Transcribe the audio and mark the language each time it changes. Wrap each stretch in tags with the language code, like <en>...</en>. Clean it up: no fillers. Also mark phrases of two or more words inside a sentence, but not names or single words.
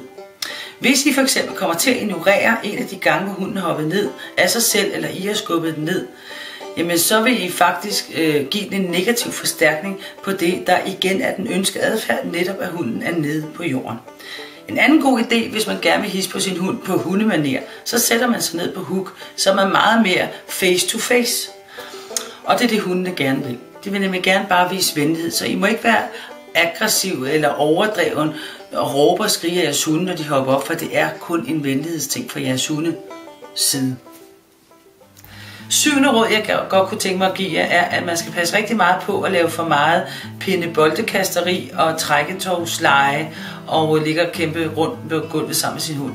<da>Hvis I for eksempel kommer til at ignorere en af de gange, hvor hunden har hoppet ned af sig selv, eller I har skubbet den ned, jamen så vil I faktisk give den en negativ forstærkning på det, der igen er den ønskede adfærd, netop at hunden er nede på jorden. En anden god idé, hvis man gerne vil hisse på sin hund på hundemanér, så sætter man sig ned på hook, så man er meget mere</da> <en>face to face.</en> <da>Og det er det, hundene gerne vil. De vil nemlig gerne bare vise venlighed, så I må ikke være aggressiv eller overdreven og råbe og skrige af jeres hunde, når de hopper op, for det er kun en venlighedsting fra jeres hunde side. 7. råd, jeg godt kunne tænke mig at give jer, er, at man skal passe rigtig meget på at lave for meget pinde-boldekasteri og trækketovsleje og ligge og kæmpe rundt på gulvet sammen med sin hund.</da>